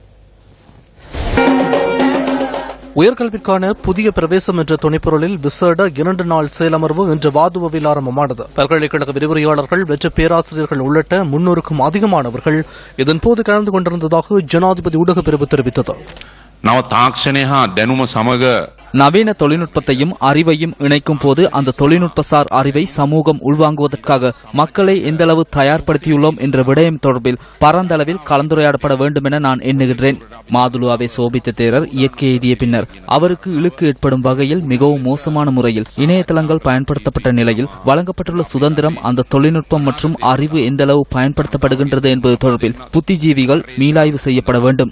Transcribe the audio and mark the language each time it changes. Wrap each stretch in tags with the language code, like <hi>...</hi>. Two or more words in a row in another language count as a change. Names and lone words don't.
<ta>உயர்கல்விக்கான புதிய பிரவேசம் என்ற துணைப்பொருளில் விசேட 2 நாள் செயலமர்வு இன்று வாதுவவில் ஆரம்பமானது. பல்கலைக்கழக விரிவுரையாளர்கள் வெற்ற பேராசிரியர்கள் உள்ளிட்ட 300க்கும் அதிகமானவர்கள் இதன்போது கலந்து கொண்டிருந்ததாக ஜனாதிபதி ஊடகப் பிரிவு தெரிவித்தது.</ta> <si>නව තාක්ෂණය හා දැනුම සමග</si> <ta>நவீன தொழில்நுட்பத்தையும் அறிவையும் இணைக்கும் போது அந்த தொழில்நுட்பசார் அறிவை சமூகம் உள்வாங்குவதற்காக மக்களை எந்தளவு தயார்படுத்தியுள்ளோம் என்ற விடயம் தொடர்பில் பரந்தளவில் கலந்துரையாடப்பட வேண்டும் என நான் எண்ணுகின்றேன். மாதுலுவாவை சோபித்த தேரர் இயற்கை எய்திய பின்னர் அவருக்கு இழுக்கு ஏற்படும் வகையில் மிகவும் மோசமான முறையில் இணையதளங்கள் பயன்படுத்தப்பட்ட நிலையில் வழங்கப்பட்டுள்ள சுதந்திரம், அந்த தொழில்நுட்பம் மற்றும் அறிவு எந்தளவு பயன்படுத்தப்படுகின்றது என்பது தொடர்பில் புத்திஜீவிகள் மீளாய்வு செய்யப்பட வேண்டும்.</ta>